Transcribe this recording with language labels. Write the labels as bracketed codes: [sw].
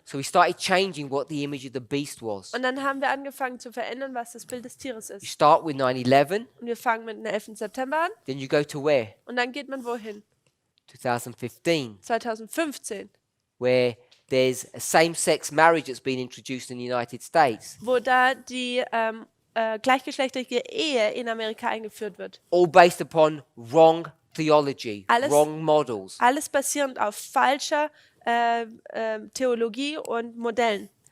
[en] So we started changing what the image of the beast was. [de] Und dann haben wir angefangen zu verändern, was das Bild des Tieres [en] You [de] ist. [en] start with 9/11, [de] Und wir fangen mit dem 11. September an [en] then you go to where? [de] und dann geht man wohin? [en] 2015, [de] 2015, [en] where there's a same-sex marriage that's been introduced in the United States, [de] wo da die gleichgeschlechtliche Ehe in Amerika eingeführt wird. [en] all based upon wrong theology, [de] Alles- [en] wrong models. [de] Alles basierend auf falscher Theologie und Modellen,